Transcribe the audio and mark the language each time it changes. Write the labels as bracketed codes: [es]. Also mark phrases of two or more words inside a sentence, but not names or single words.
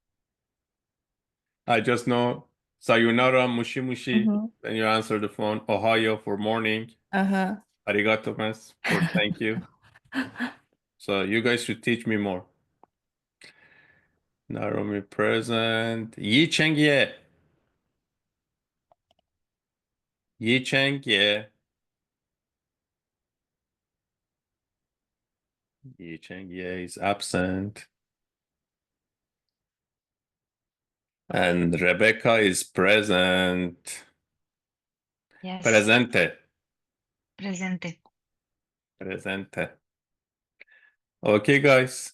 [en] I just know [ja] さよなら、もしもし. [en] Then you answer the phone. Ohio for morning. Uh-huh. [ja] ありがとう ます [en] for thank you. So you guys should teach me more. Narumi present. Yi Cheng Ye. Yi Cheng Ye. Yi Cheng Ye is absent. And Rebecca is present. Yes. Presente. Presente. Presente. Okay, guys.